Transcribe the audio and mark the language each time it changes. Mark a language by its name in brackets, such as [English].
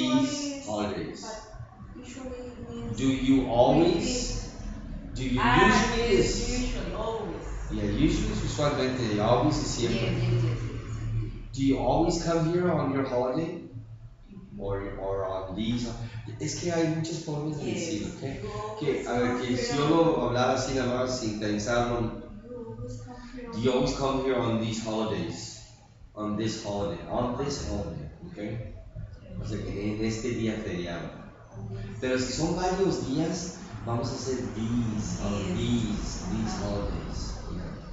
[English] usually, holidays. but usually means Do you always? Do you usually yes, is? usually, always. Yeah, usually [Spanish] es usualmente. [English] Always is Yes, [Spanish] siempre. [English] yes. Do you always come here on your holiday? Or on these? [Spanish] Es que hay muchas formas de decir, [English] Yes. ¿ok? You always [Spanish] Que, a ver, [English] come [Spanish] que [English] here [Spanish] si yo lo hablara así nada más sin pensarlo, [English] You always come here do you always come here on these holidays? On this holiday, ¿ok? [Spanish] O sea, que en este día feriado. Pero si son varios días, vamos a hacer these, [English] on these holidays. Yeah.